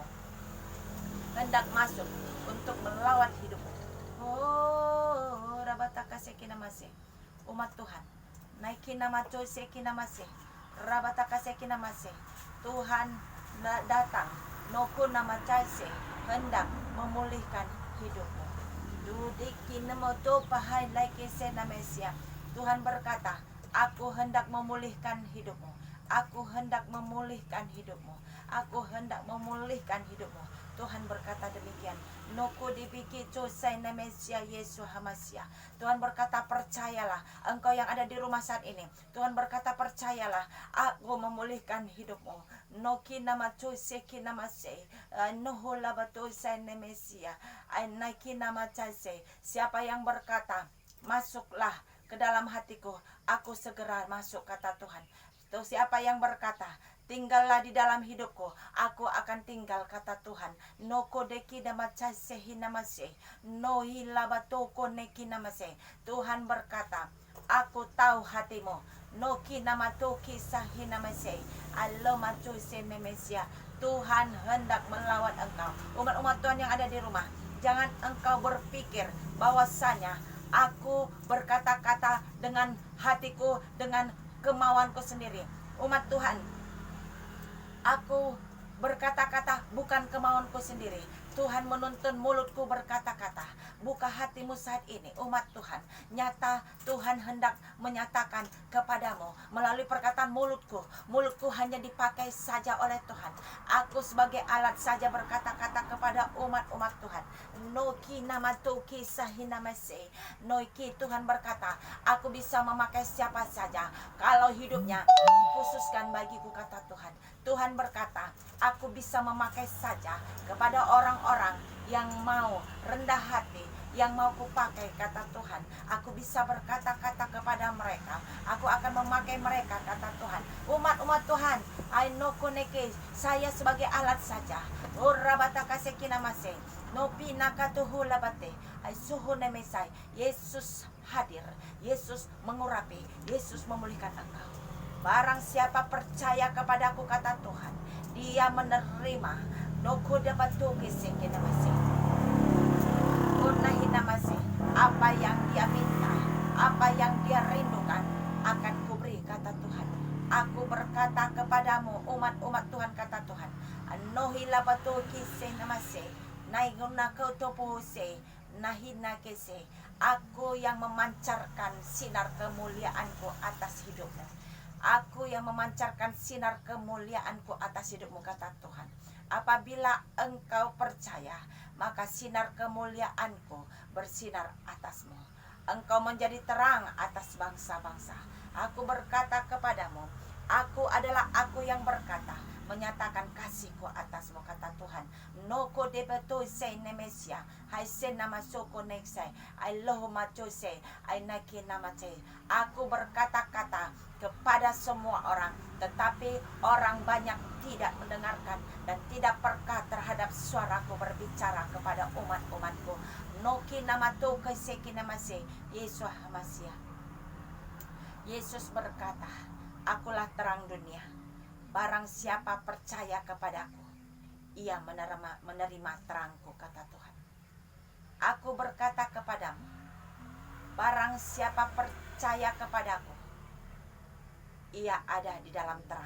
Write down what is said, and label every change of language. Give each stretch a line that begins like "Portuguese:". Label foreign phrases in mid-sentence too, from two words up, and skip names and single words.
Indonesian: Hendak masuk untuk melawat hidupmu. Oh, rabataka sekinamase. Umat Tuhan, naikin nama Tuhan sekinamase. Rabataka sekinamase. Tuhan datang, noku nama Case, hendak memulihkan hidupmu. Dudikin moto pahai like senamesia. Tuhan berkata, aku hendak memulihkan hidupmu. Aku hendak memulihkan hidupmu. Aku hendak memulihkan hidupmu. Tuhan berkata demikian. Noko dipiki cosai nemesia Yesus Hamasia. Tuhan berkata, percayalah engkau yang ada di rumah saat ini. Tuhan berkata, percayalah, aku memulihkan hidupmu. Noki nama coseki nama se. Nohola batosai nemesia. Naiki nama case. Siapa yang berkata, masuklah ke dalam hatiku, aku segera masuk, kata Tuhan. Tuh, siapa yang berkata, tinggallah di dalam hidupku, aku akan tinggal, kata Tuhan. Noko deki namacase hinamase, no hilabatoko neki namase. Tuhan berkata, aku tahu hatimu. Noki namatoki sahinamase, alomacuse nemesia. Tuhan hendak melawat engkau. Umat-umat Tuhan yang ada di rumah, jangan engkau berpikir bahwasanya aku berkata-kata dengan hatiku, dengan kemauanku sendiri. Umat Tuhan, aku berkata-kata bukan kemauanku sendiri. Tuhan menuntun mulutku berkata-kata. Buka hatimu saat ini, umat Tuhan. Nyata Tuhan hendak menyatakan kepadamu melalui perkataan mulutku. Mulutku hanya dipakai saja oleh Tuhan. Aku sebagai alat saja berkata-kata kepada umat-umat Tuhan. Noki namatoki sahinamase. Noiki, Tuhan berkata, aku bisa memakai siapa saja kalau hidupnya dikhususkan bagiku, kata Tuhan. Tuhan berkata, aku bisa memakai saja kepada orang-orang yang mau rendah hati, yang mau kupakai, kata Tuhan. Aku bisa berkata-kata kepada mereka. Aku akan memakai mereka, kata Tuhan. Umat-umat Tuhan, Ainokoneke, saya sebagai alat saja. Urabataka sekinamase, nopi nakatuhu labate, aisuhunemesai. Yesus hadir, Yesus mengurapi, Yesus memulihkan engkau. Barang siapa percaya kepadaku, kata Tuhan, dia menerima Noko dapat toke seke namase. Unahi namase. Apa yang dia minta, apa yang dia rindukan akan kuberi, kata Tuhan. Aku berkata kepadamu, umat-umat Tuhan, kata Tuhan. Anohi labato kise namase. Naiguna kau topose. Nahina kese. Aku yang memancarkan sinar kemuliaanku atas hidupmu. Aku yang memancarkan sinar kemuliaanku atas hidupmu, kata Tuhan. Apabila engkau percaya, maka sinar kemuliaanku bersinar atasmu. Engkau menjadi terang atas bangsa-bangsa. Aku berkata kepadamu, aku adalah aku yang berkata, menyatakan kasihku atasmu, kata Tuhan. Noko debeto se nemesia, hai se namasoko neksai, ai loho macose, ai naki namate. Aku berkata-kata kepada semua orang, tetapi orang banyak tidak mendengarkan dan tidak peka terhadap suaraku berbicara kepada umat-umatku. Noki namato keseki namase, Yesus Hamasia. Yesus berkata, akulah terang dunia. Barang siapa percaya kepadaku, ia menerima terangku, kata Tuhan. Aku berkata kepadamu, barang siapa percaya kepadaku, ia ada di dalam terang.